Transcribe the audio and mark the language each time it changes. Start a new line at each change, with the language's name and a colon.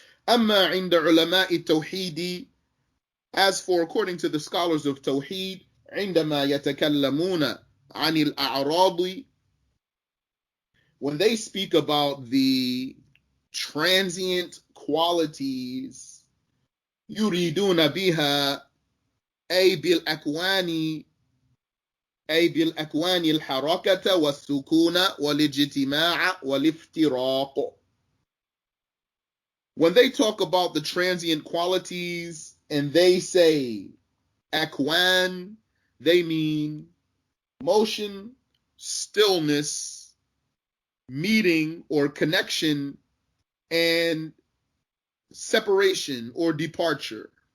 Arabic: Amma inda ulama'i tawhidi.
English: As for according to the scholars of Tawheed,
Arabic: عندما يتكلمون عن الأعراض,
English: when they speak about the transient qualities,
Arabic: يريدون بها أي بالأكوان أي بالأكوان الحركة والسكون والاجتماع والافتراق.
English: When they talk about the transient qualities and they say akwan, they mean motion, stillness, meeting or connection, and separation or departure.